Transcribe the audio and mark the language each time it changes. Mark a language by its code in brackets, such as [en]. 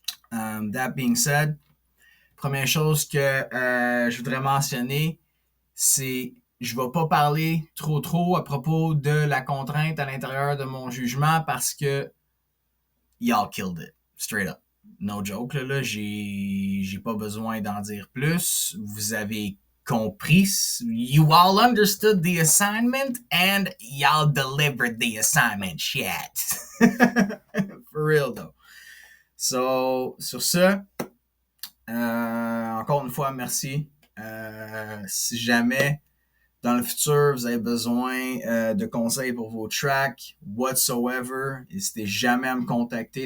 [en] That being said, [fr] première chose que je voudrais mentionner, c'est je ne vais pas parler trop à propos de la contrainte à l'intérieur de mon jugement parce que [en] y'all killed it, straight up. No joke, [fr] là j'ai pas besoin d'en dire plus. Vous avez compris. [en] You all understood the assignment and y'all delivered the assignment, shit. For real, though. [fr] So, sur ce, encore une fois, merci. Si jamais dans le futur, vous avez besoin de conseils pour vos tracks, whatsoever, n'hésitez jamais à me contacter.